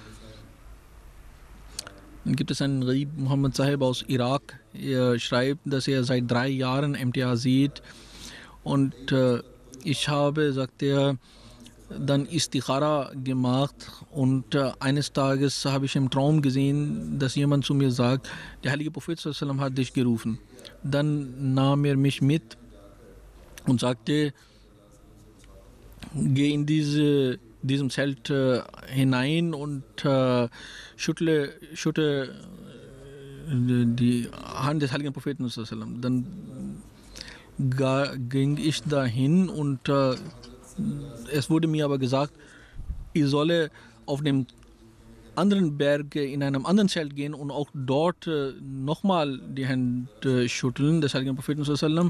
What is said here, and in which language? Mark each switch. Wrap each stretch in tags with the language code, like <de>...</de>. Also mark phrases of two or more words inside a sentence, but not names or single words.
<de>Dann gibt es einen Gharib Muhammad Sahib aus Irak. Er schreibt, dass er seit 3 Jahren MTA sieht. Und ich habe, sagt er, dann Istikhara gemacht, und eines Tages habe ich im Traum gesehen, dass jemand zu mir sagt, der heilige Prophet</de> <ar>صلى الله عليه وسلم</ar> <de>hat dich gerufen. Dann nahm er mich mit und sagte, geh in diesem Zelt hinein und schüttle die Hand des heiligen Propheten</de> <ar>صلى الله عليه وسلم.</ar> <de>Dann ging ich dahin, und es wurde mir aber gesagt, ich solle auf dem anderen Berg in einem anderen Zelt gehen und auch dort nochmal die Hände schütteln des heiligen Propheten sallam.</de>